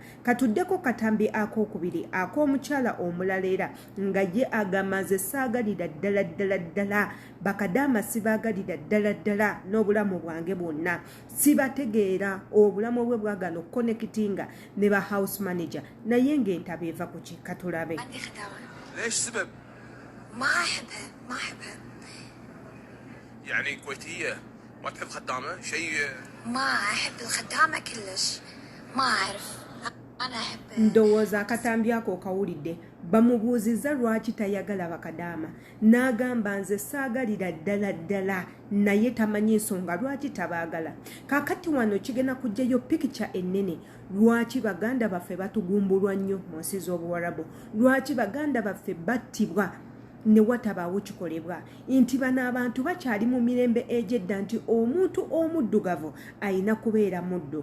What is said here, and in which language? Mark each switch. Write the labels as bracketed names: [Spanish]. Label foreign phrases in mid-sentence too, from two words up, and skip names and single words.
[Ganda] Katuddeko katambi ak'okubiri ak'omukyala omulala era nga ye agamaze saagalira ddala bakadaama sibaagalira ddala n'obulamu bwange bwonna. Sibategeera obulamu bwe bwagano connectinga ne ba house manager naye ng'entaba eva ku kikatulabe. [Arabic] ليش سبب؟ ما احبها يعني كويتية ما تحب خدامة شيء؟ ما احب الخدامة كلش، ما اعرف انا احب. [Ganda] Ndowooza akatambi ako okawulidde. Bamubuuzizza lwaki tayagala bakadaama n'agamba nze saagalira ddala naye tamanyi ensonga lwaki tabaagala. Kaakati wano kigenda kujjayo pikica ennene lwaki baganda baffe batugumbulwa nnyo mu nsi z'obuwarabu, lwaki baganda baffe battibwa ne watabaawo kikolebwa, nti bano abantu bakyali mu mirembe egyedda nti omuntu omuddugavu ayina kubeera muddu.